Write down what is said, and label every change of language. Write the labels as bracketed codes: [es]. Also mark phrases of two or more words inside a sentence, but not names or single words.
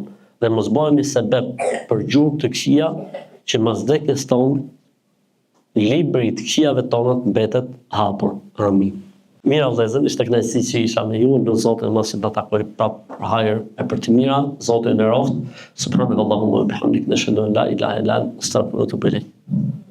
[sq] Dhe mos bëhemi sebeb për gjurmë të këqija që mas vdekjes tonë libri të këqijave tona të mbetet hapur. Amin. Mira vëllezër, ishte kënaqësi që isha me ju, në Zotin mos i takoj prapë për hajër e për të mira, Zoti e nderoft. [ar] سبحان الله وبحمده نشهد أن لا إله إلا أنت أستغفرك وأتوب إليك.